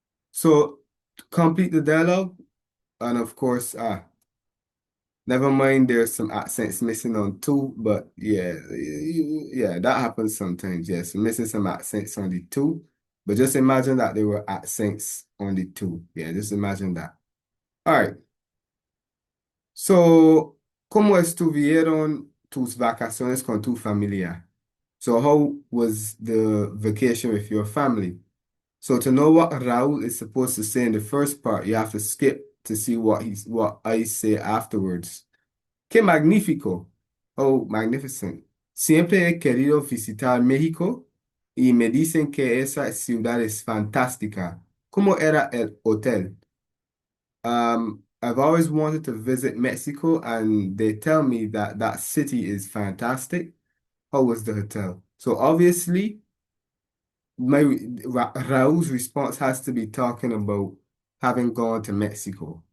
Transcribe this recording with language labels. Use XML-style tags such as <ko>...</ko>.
<en>So complete the dialogue. And of course, never mind, there's some accents missing on 2, but yeah, that happens sometimes. Yes, missing some accents on the 2, but just imagine that there were accents on the 2. Yeah, just imagine that. All right.</en> <es>So, ¿cómo estuvieron tus vacaciones con tu familia?</es> <en>So, how was the vacation with your family? So, to know what Raul is supposed to say in the first part, you have to skip to see what I say afterwards.</en> <es>Qué magnífico.</es> <en>Oh, magnificent.</en> <es>Siempre he querido visitar México y me dicen que esa ciudad es fantástica. ¿Cómo era el hotel?</es> <en>I've always wanted to visit Mexico and they tell me that that city is fantastic. How was the hotel? So obviously, Raul's response has to be talking about having gone to Mexico.</en>